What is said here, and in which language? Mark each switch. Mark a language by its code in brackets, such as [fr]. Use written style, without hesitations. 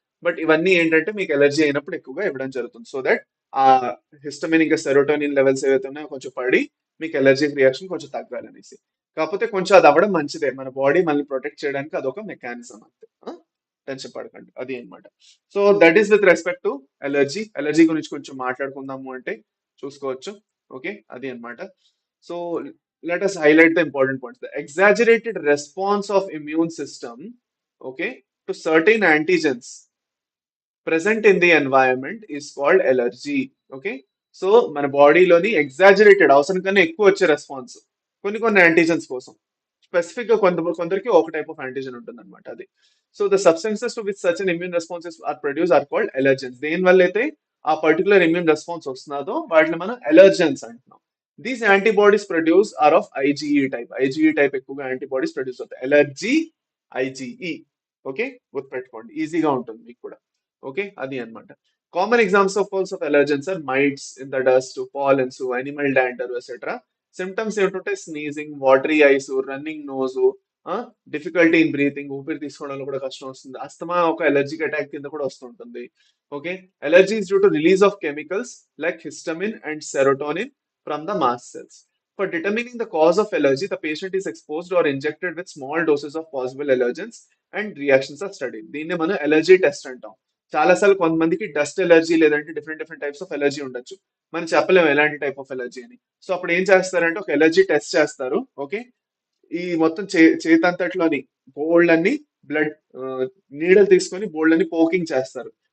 [te] But ఇవన్నీ ఏంటంటే మీకు ఎలర్జీ అయినప్పుడు ఎక్కువగా ఇవ్వడం జరుగుతుంది. సో దట్ ఆ హిస్టమిన్ ఇంకా సెరోటోనిన్ లెవెల్స్ ఏవైతే ఉన్నాయో కొంచెం పడి మీకు ఎలర్జిక్ రియాక్షన్ కొంచెం తగ్గాలనేసి. కాకపోతే కొంచెం అది అవ్వడం మంచిదే, మన బాడీ మనల్ని ప్రొటెక్ట్ చేయడానికి అదొక మెకానిజం అంతే. టెన్షన్ పడకండి, అది అన్నమాట. So that is with respect to allergy. Allergy గురించి కొంచెం మాట్లాడుకుందాము అంటే చూసుకోవచ్చు. [en] Okay, అది అన్నమాట. So let us highlight the important points. The exaggerated response of immune system, okay, to certain antigens present in the environment is called allergy. [te] Okay, so మన బాడీలోని exaggerated, అవసరం కన్నా ఎక్కువ వచ్చే రెస్పాన్స్ కొన్ని కొన్ని యాంటీజన్స్ కోసం. స్పెసిఫిక్ గా కొందరికి ఒక టైప్ ఆఫ్ యాంటీజన్ ఉంటుంది అనమాట, అది. [en] So the substances to which such an immune responses are produce are called allergens. [te] దేని వల్ల అయితే ఆ పర్టికులర్ ఇమ్యూన్ రెస్పాన్స్ వస్తున్నదో వాటిని మనం ఎలర్జెన్స్ అంటున్నాం. [en] These antibodies produce are of IgE type. [te] IgE type ఎక్కువగా యాంటీబాడీస్ ప్రొడ్యూస్ అవుతాయి. Allergy, IgE. ఓకే, గుర్తుపెట్టుకోండి, ఈజీగా ఉంటుంది మీకు కూడా. ఓకే, అది అన్నమాట. [en] Common examples of allergens are mites in the dust, pollens, animal dander, etcetera. Symptoms ఏమిటంటే sneezing, watery eyes, running nose, difficulty in breathing, [te] ఊపిరి తీసుకోవడంలో కూడా కష్టం వస్తుంది. అస్తమా ఒక ఎలర్జిక్ అటాక్ కింద కూడా వస్తుంటుంది. [en] Okay, allergy is due to release of chemicals like histamine and serotonin from the mast cells. For determining the cause of allergy, the patient is exposed or injected with small doses of possible allergens and reactions are studied. [te] దీన్ని మనం allergy test అంటాం. చాలా సార్లు కొంతమందికి dust allergy లేదంటే different different types of allergy ఉండొచ్చు. మనం చెప్పలేము ఎలాంటి టైప్ ఆఫ్ ఎలర్జీ అని. సో అప్పుడు ఏం చేస్తారంటే ఒక ఎలర్జీ టెస్ట్ చేస్తారు. ఓకే, ఈ మొత్తం చేతంతట్లోని బోల్డ్ అన్ని బ్లడ్ నీడలు తీసుకొని బోల్డ్ అని పోకింగ్ చేస్తారు.